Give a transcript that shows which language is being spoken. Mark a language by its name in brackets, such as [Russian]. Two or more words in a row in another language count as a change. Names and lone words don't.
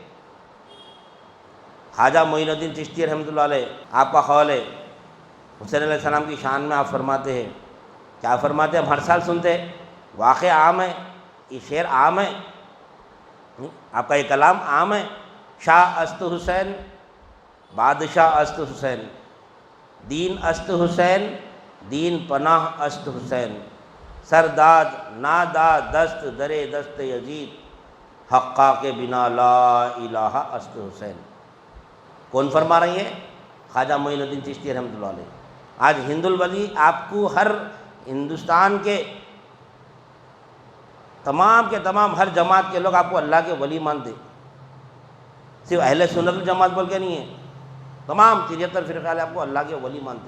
[Urdu] خواجہ معین الدین چشتی رحمۃ اللہ علیہ، آپ کا قول ہے حسین علیہ السلام کی شان میں آپ فرماتے ہیں، کیا فرماتے ہیں؟ ہم ہر سال سنتے ہیں، واقعہ عام ہے، یہ شعر عام ہے، آپ کا یہ کلام عام ہے۔ [Persian] شاہ است حسین، بادشاہ است حسین، دین است حسین، دین پناہ است حسین، سرداد ناداد دست درے دست یزید، حقا کے بنا لا الہ است حسین۔ [Urdu] کون فرما رہی ہے؟ خواجہ معین الدین چشتی رحمۃ اللہ علیہ۔ آج ہند الولی آپ کو ہر ہندوستان کے تمام ہر جماعت کے لوگ آپ کو اللہ کے ولی مانتے، صرف اہل سنت جماعت بول کے نہیں ہے، تمام 73 فرقے والے آپ کو اللہ کے ولی مانتے۔